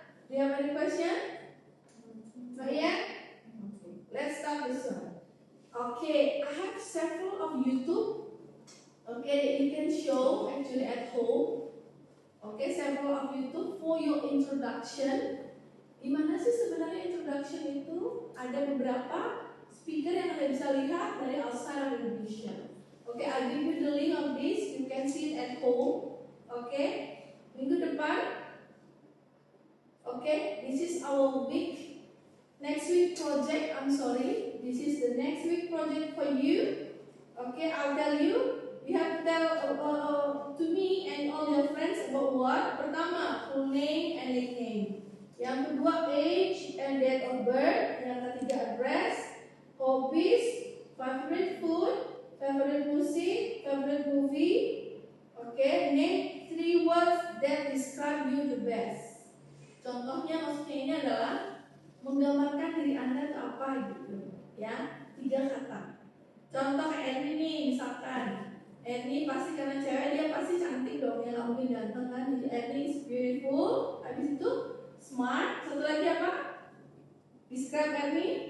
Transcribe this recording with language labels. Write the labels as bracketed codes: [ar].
[en] Do you have any question? Not yet? Let's start this one. Okay, I have several of YouTube. Okay, that you can show actually at home. Okay, several of YouTube for your introduction. [id] Gimana sih sebenarnya introduction itu? Ada beberapa speaker yang Anda bisa lihat dari [en] outside of Indonesia. Okay, I'll give you the link of this. You can see it at home. Okay, [id] minggu depan. [en] Okay, this is our week. Next week project. I'm sorry. This is the next week project for you. Okay, I'll tell you. You have to tell to me and all your friends about what? [id] Pertama, [en] full name and nickname. [id] Yang kedua, [en] age and date of birth. [id] Yang ketiga, [en] address, hobbies, favorite food, favorite music, favorite movie. Okay, name 3 words that describe you the best. [id] Contohnya maksudnya ini adalah menggambarkan diri Anda itu apa gitu, ya, 3 kata. Contoh Erni nih, misalkan Erni pasti karena cewek dia pasti cantik dong, ya nggak mungkin ganteng kan. Jadi Erni [en] is beautiful. [id] Habis itu smart. Satu lagi apa? [en] Describe [id] Erni.